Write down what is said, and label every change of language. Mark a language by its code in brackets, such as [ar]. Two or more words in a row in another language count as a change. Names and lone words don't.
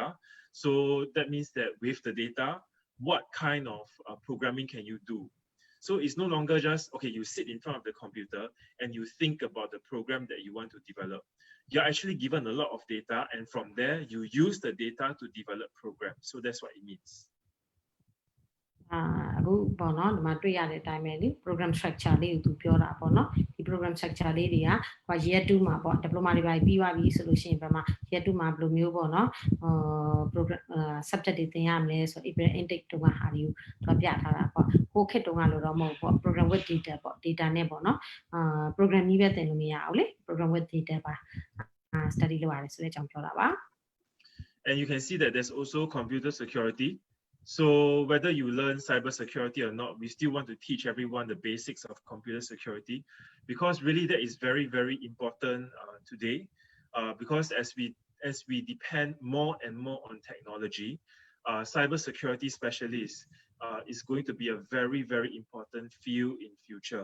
[en] So that means that with the data, what kind of programming can you do? So it's no longer just, okay, you sit in front of the computer and you think about the program that you want to develop. You're actually given a lot of data, and from there, you use the data to develop programs. So that's what it means. [my] အခုပေါ့နော်ဒီမှာတွေ့ရတဲ့အတိုင်းပဲလေ [en] program structure [my] လေးကိုသူပြောတာပေါ့နော်ဒီ [en] program structure [my] လေးတွေကဟို year 2မှာပေါ့ diploma တွေပါပြီးသွားပြီဆိုလို့ရှိရင်ဘာမှ year 2မှာဘယ်လိုမျိုးပေါ့နော် [en] program subject [my] တွေသင်ရမလဲဆို [en] April intake [my] တုန်းကဟာတွေကိုသူပြထားတာပေါ့ဟိုခေတ်တုန်းကလို့တော့မဟုတ်ပေါ့ [en] program with data [my] ပေါ့ data နဲ့ပေါ့နော်program ကြီးပဲသင်လို့မရဘူးလေ [en] program with data [my] ပါstudy လုပ်ရတယ်ဆိုတဲ့အကြောင်းပြောတာပါ [en] And you can see that there's also computer security. So whether you learn cybersecurity or not, we still want to teach everyone the basics of computer security, because really that is very, very important today. Because as we depend more and more on technology, cybersecurity specialists is going to be a very, very important field in future.